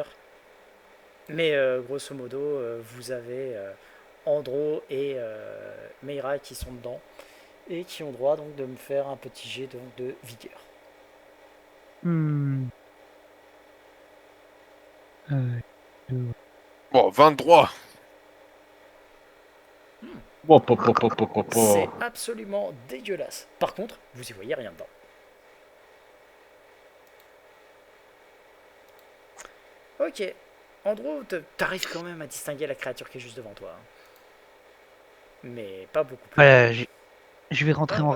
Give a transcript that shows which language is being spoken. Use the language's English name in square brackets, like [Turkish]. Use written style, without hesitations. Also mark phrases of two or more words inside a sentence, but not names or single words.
[French] Mais grosso modo, vous avez Andro et Meira qui sont dedans. Et qui ont droit donc de me faire un petit jet donc, de vigueur. Hmm. Bon, 23. Oh, po, po, po, po, po, po. C'est absolument dégueulasse. Par contre, vous y voyez rien dedans. Ok. Andro, t'arrives quand même à distinguer la créature qui est juste devant toi. Hein. Mais pas beaucoup plus. Je vais rentrer en